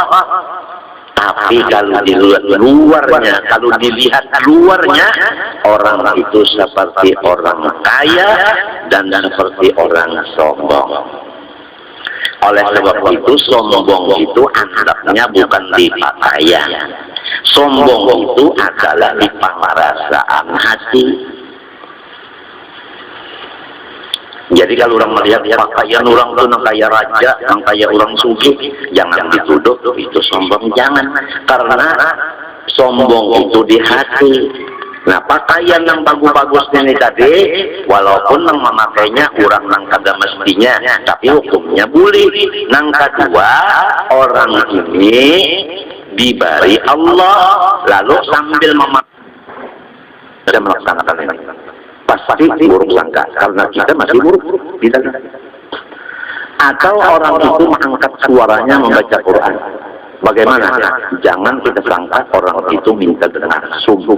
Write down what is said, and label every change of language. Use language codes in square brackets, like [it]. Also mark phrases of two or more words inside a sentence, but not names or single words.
[id] Tapi kalau kalau dilihat luarnya, orang itu seperti orang kaya dan seperti orang sombong. Oleh sebab itu, sombong itu anaknya bukan di pakaian. Sombong itu adalah di pengerasaan hati. Jadi kalau orang melihat pakaian orang itu [bjn] nang kaya raja, nang kaya orang sugih, [id] jangan dituduh itu sombong, jangan. Karena sombong itu di hati. Nah, pakaian yang bagus-bagus ini tadi, walaupun yang memakainya orang [bjn] nang kada mestinya, [id] tapi hukumnya boleh. Nang kedua, orang ini diberi Allah, lalu sambil memakai melaksanakan ini, pasti buruk sangka, karena kita masih buruk. Atau orang itu mengangkat suaranya membaca Quran. Bagaimana? Jangan kita sangka orang itu minta dengar, sungguh.